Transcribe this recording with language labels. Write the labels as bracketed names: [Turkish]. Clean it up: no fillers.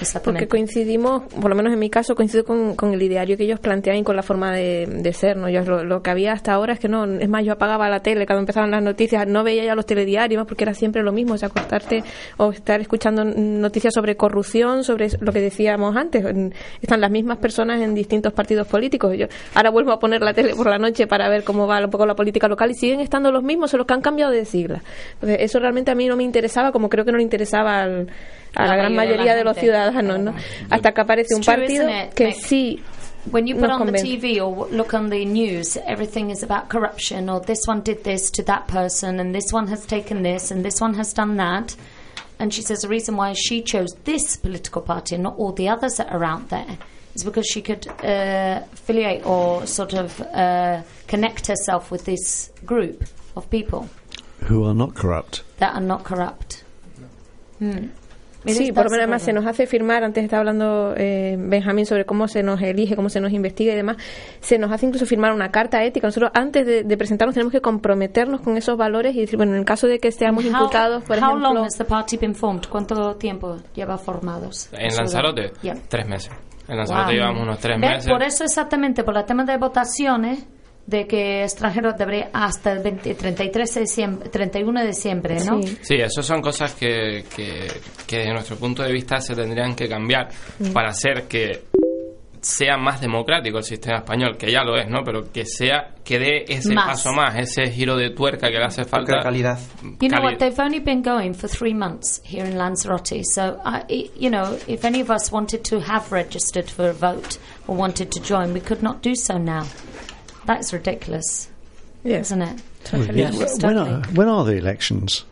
[Spanish] Porque coincidimos, por lo menos en mi caso, coincido con el ideario que ellos planteaban y con la forma de ser, ¿no? Yo lo que había hasta ahora es que no, es más, yo apagaba la tele cuando empezaban las noticias, no veía ya los telediarios, más porque era siempre lo mismo, o sea, acostarte o estar escuchando noticias sobre corrupción, sobre lo que decíamos antes, están las mismas personas en distintos partidos políticos. Yo ahora vuelvo a poner la tele por la noche para ver cómo va un poco la política local y siguen estando los mismos, solo que han cambiado de sigla. Entonces, eso realmente a mí no me interesaba, como creo que no le interesaba a la gran mayoría de los ciudadanos, ¿no? Hasta que aparece un partido que sí. [English] When you put on the TV or look on the news, everything is about corruption, or this one did this to that person, and this one has taken this, and this one has done that. And she says the reason why she chose this political party and not all the others that are out there is because she could affiliate or sort of connect herself with this group of people. Who are not corrupt. That are not corrupt. No. [Spanish] Sí, por lo menos además se nos hace firmar, antes estaba hablando Benjamín sobre cómo se nos elige, cómo se nos investiga y demás, se nos hace incluso firmar una carta ética. Nosotros antes de presentarnos tenemos que comprometernos con esos valores y decir, bueno, en el caso de que estemos imputados, por [English] ejemplo... How long has the party been formed? [Spanish] ¿Cuánto tiempo lleva formados? En Lanzarote, tres meses. En Lanzarote llevamos unos tres meses. Por eso exactamente, por el tema de votaciones... de que extranjeros debería hasta el 31 de diciembre, ¿no? Sí, eso son cosas que desde nuestro punto de vista se tendrían que cambiar para hacer que sea más democrático el sistema español, que ya lo es, ¿no? Pero que sea, que dé ese más. Paso más, ese giro de tuerca que le hace falta. Porque calidad. [English] You know what, they've only been going for 3 months here in Lanzarote, so, you know, if any of us wanted to have registered for a vote or wanted to join, we could not do so now. That's ridiculous, isn't it? Totally. When are the elections?